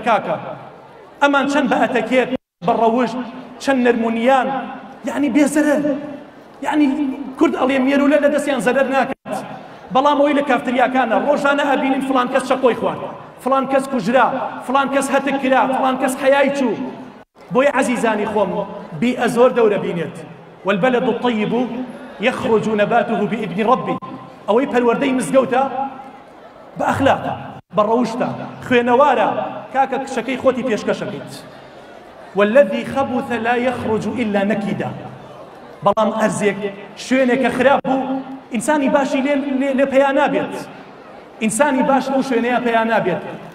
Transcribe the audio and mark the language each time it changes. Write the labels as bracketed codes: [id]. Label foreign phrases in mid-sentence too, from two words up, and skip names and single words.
[ckb] کاکە ئەمان چەند بە ئەتەکێت، بە ڕەوشت، چەند نەرمونیان، یعنی بێزەرەر، یعنی کورد ئەڵێ مێرولە لە دەستیان زەرەر ناکات. بەڵام ئەوەی لە کافتریاکانە ڕۆژانە ئەبینین فڵان کەس شەقۆی خوارد، فڵان کەس کوژرا، فڵان کەس هەتک کرا، فڵان کەس حەیای چوو. بۆیە عەزیزانی خۆم، بیئە زۆر دەورە بینێت. [ar] والبلد الطيب يخرج نباته بإذن ربه. [ckb] ئەوەی پەروەردەی مزگەوتە بە ئەخلاقە، بە ڕەوشتە، خوێنەوارە، کاکە کشەکەی خۆتی پێشکەشەکەیت. [ar] والذي خبث لا يخرج إلا نكدا. [ckb] بەڵام ئەرزێک شوێنێکە خراپ بوو، ئینسانی باشی لێ پەیان نابێت، ئینسانی باش لەو شوێنەیە پەیان نابێت.